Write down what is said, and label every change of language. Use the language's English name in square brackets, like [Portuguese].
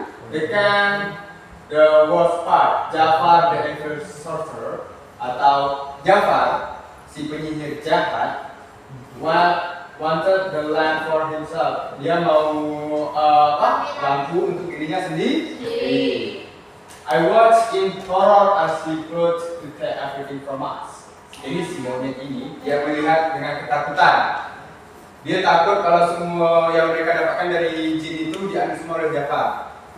[Indonesian] Dengan [English] the worst part, Jafar the evil sorcerer [Indonesian] atau Jafar si penyihir jahat [English] wanted the lamp for himself. [Indonesian] Dia mau lampu untuk dirinya sendiri. [English] I watched in horror as he tried to take everything from us. [Indonesian] Ini si monyet ini dia melihat dengan ketakutan. Dia takut kalau semua yang mereka dapatkan dari jin itu diambil semua oleh Jafar.